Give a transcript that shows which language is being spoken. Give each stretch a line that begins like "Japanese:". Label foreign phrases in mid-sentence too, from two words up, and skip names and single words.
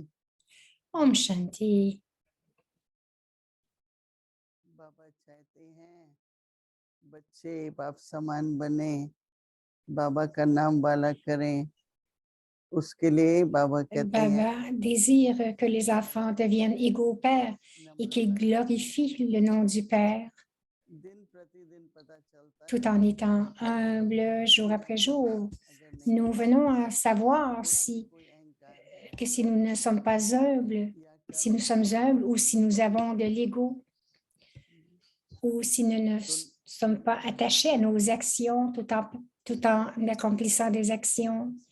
Hindi: Om Shanti. बाबा चाहते हैं बच्चे बाप समान बने, बाबा का नाम वाला करें, उसके लिए बाबा कहते हैं
French: Baba désire que les enfants deviennent égaux au Père et qu'ils glorifient le nom du Père
Hindi: दिन प्रतिदिन पता चलता है
French: tout en étant humbles jour après jour. Nous venons à savoir que si nous ne sommes pas humbles, si nous sommes humbles ou si nous avons de l'ego ou si nous ne sommes pas attachés à nos actions tout en accomplissant des actions.